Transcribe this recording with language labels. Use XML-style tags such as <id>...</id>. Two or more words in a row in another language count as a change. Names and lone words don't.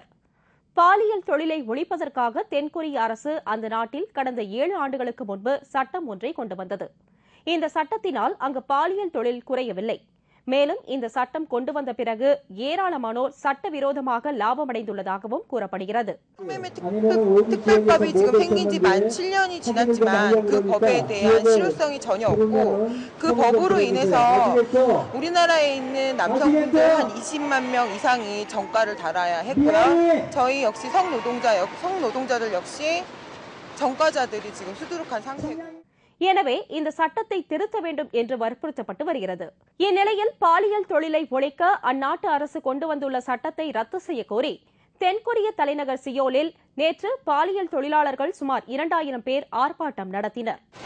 <ta>பாலியல் தொழிலை ஒழிப்பதற்காக தென்கொரிய அரசு அந்த நாட்டில் கடந்த 7 ஆண்டுகளுக்கு முன்பு சட்டம் ஒன்றை கொண்டு வந்தது. இந்த சட்டத்தினால் அங்கு பாலியல் தொழில் குறையவில்லை. மேலும் இந்த சட்டம் கொண்டு வந்த பிறகு ஏராளமானோர் சட்டவிரோதமாக லாபமடைந்துள்ளதாகவும் கூறப்படுகிறது.</ta> <ko>특별법이 지금 생긴 지 만 7년이 지났지만 그 법에 대한 실효성이 전혀 없고 그 법으로 인해서 우리나라에 있는 남성분들 한 20만 명 이상이 정가를 달아야 했고요. 저희 역시 성노동자들 역시 정가자들이 지금 수두룩한 상태고.</ko> <ta>எனவே இந்த சட்டத்தை திருத்த வேண்டும் என்று வற்புறுத்தப்பட்டு வருகிறது. இந்நிலையில் பாலியல் தொழிலை ஒழிக்க அந்நாட்டு அரசு கொண்டு வந்துள்ள சட்டத்தை ரத்து செய்ய கோரி தென்கொரிய தலைநகர் சியோலில் நேற்று பாலியல் தொழிலாளர்கள் சுமார் 2000 பேர் ஆர்ப்பாட்டம் நடத்தினர்.</ta>